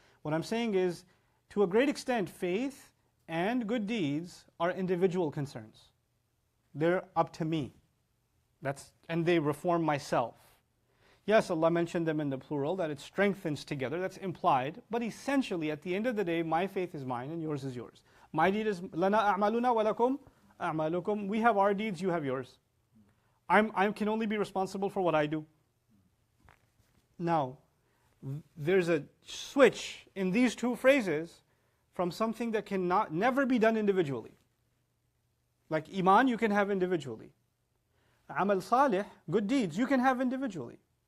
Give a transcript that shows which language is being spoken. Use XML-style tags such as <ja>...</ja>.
<en>What I'm saying is, to a great extent, faith and good deeds are individual concerns. They're up to me. And they reform myself. Yes, Allah mentioned them in the plural, that it strengthens together, that's implied, but essentially, at the end of the day, my faith is mine and yours is yours.</en> <ar>My deed is, لَنَا أَعْمَالُنَا وَلَكُمْ أَعْمَالُكُمْ.</ar> <en>We have our deeds, you have yours. I can only be responsible for what I do. Now, there's a switch in these two phrases from something that never be done individually. Like Iman, you can have individually. Amal salih, good deeds, you can have individually.</en>